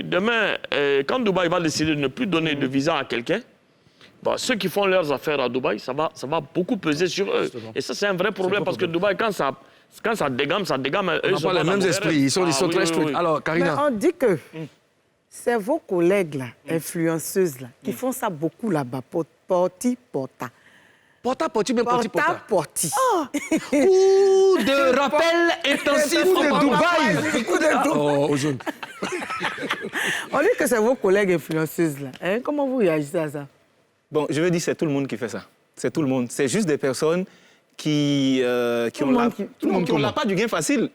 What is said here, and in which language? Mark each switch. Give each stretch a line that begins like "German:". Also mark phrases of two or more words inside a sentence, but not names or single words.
French: Demain, quand Dubaï va décider de ne plus donner de visa à quelqu'un, bon, ceux qui font leurs affaires à Dubaï, ça va beaucoup peser sur eux. Et ça, c'est un vrai problème parce que Dubaï, quand ça dégamme, ça dégamme. Ils n'ont pas les mêmes esprits. Ils sont très stricts. Alors, Mais Karina. on dit que c'est vos collègues, là, influenceuses, là, qui font ça beaucoup là-bas. Porta. Porta, porti, même porti, porta. Porti. Coup de rappel intensif de Dubaï. Oh, jaune. On dit que c'est vos collègues influenceuses, là. Hein? Comment vous réagissez à ça? Bon, je veux dire, c'est tout le monde qui fait ça. C'est tout le monde. C'est juste des personnes qui ont la part du gain facile.